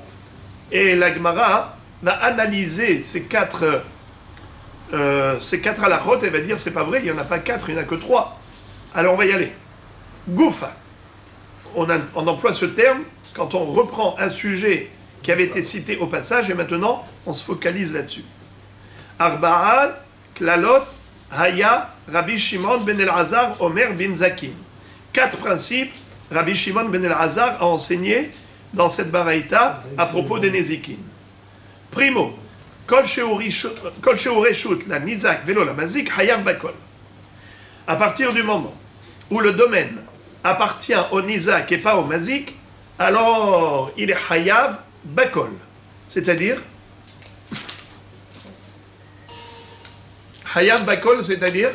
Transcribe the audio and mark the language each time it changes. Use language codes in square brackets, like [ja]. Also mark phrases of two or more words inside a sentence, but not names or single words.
[fr] Et la Gemara va analyser ces 4 halachot et va dire c'est pas vrai, il n'y en a pas 4, il n'y en a que 3. Alors on va y aller. Goufa. On emploie ce terme quand on reprend un sujet qui avait été cité au passage et maintenant on se focalise là-dessus. [he] ארבעה כללות היה רבי שמעון בן אלעזר אומר בנזיקין. [fr] 4 principes, Rabbi Shimon ben Elazar a enseigné dans cette baraïta à propos des Nezikin. Primo, [he] כל שהרשות לניזק ולא למזיק חייב בכל. [fr] À partir du moment où le domaine appartient au Nizak et pas au Mazik, alors il est [he] חייב בכל. [fr] C'est-à-dire [he] חייב בכל, [fr] c'est-à-dire